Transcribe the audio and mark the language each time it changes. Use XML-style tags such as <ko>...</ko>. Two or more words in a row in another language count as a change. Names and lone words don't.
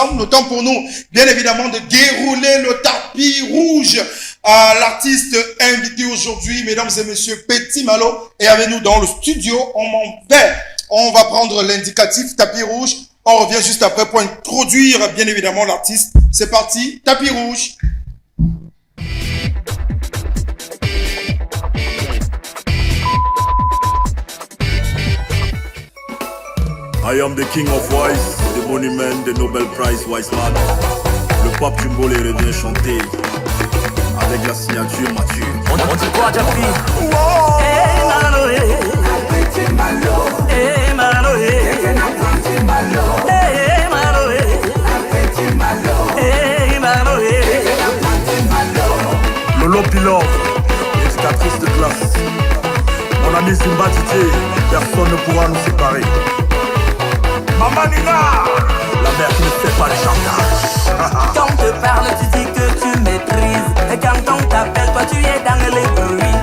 <fr>Le temps pour nous, bien évidemment, de dérouler le tapis rouge à l'artiste invité aujourd'hui, mesdames et messieurs, Petit Malo, est avec nous dans le studio. On m'en fait On va prendre l'indicatif tapis rouge. On revient juste après pour introduire bien évidemment l'artiste. C'est parti, tapis rouge.</fr> <en>I am the king of wise, the monument, the Nobel Prize wise man.</en> <fr>Le pape Jumbo les revient chanter avec la signature mature. On dit quoi, Jafi? Eh, Malo, eh. Eh, Malo, eh. Eh, Malo, eh. Eh, Malo, eh. Lolo Pilor, éducatrice de classe. Mon ami Simba Titié, personne ne pourra nous séparer. Maman Nina, la mère qui ne fait pas le chantage. Quand on te parle, tu dis que tu maîtrises. Et quand on t'appelle, toi tu es dans les bruits.</fr>